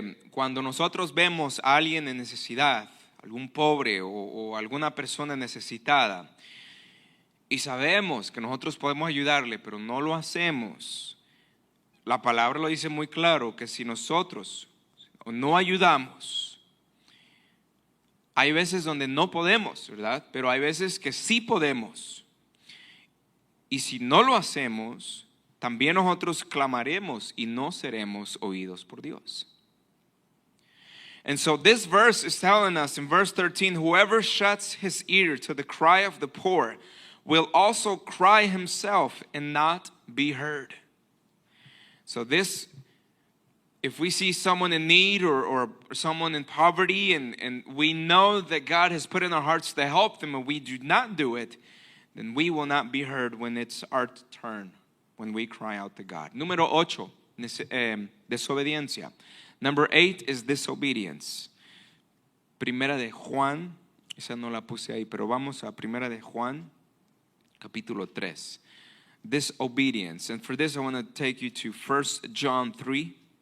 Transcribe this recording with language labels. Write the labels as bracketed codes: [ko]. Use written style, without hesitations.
[es] Cuando nosotros vemos a alguien en necesidad, algún pobre o alguna persona necesitada, y sabemos que nosotros podemos ayudarle, pero no lo hacemos, la palabra lo dice muy claro, que si nosotros no ayudamos, hay veces donde no podemos, ¿verdad? Pero hay veces que sí podemos. Y si no lo hacemos, también nosotros clamaremos y no seremos oídos por Dios. [en] And so this verse is telling us in verse 13, whoever shuts his ear to the cry of the poor will also cry himself and not be heard. So this, if we see someone in need or someone in poverty and we know that God has put in our hearts to help them and we do not do it, then we will not be heard when it's our turn, when we cry out to God. [es] Número 8, desobediencia. [en] Number 8 is disobedience. [es] Primera de Juan, esa no la puse ahí, pero vamos a Primera de Juan, capítulo 3. [en] Disobedience. And for this I want to take you to 1 John 3.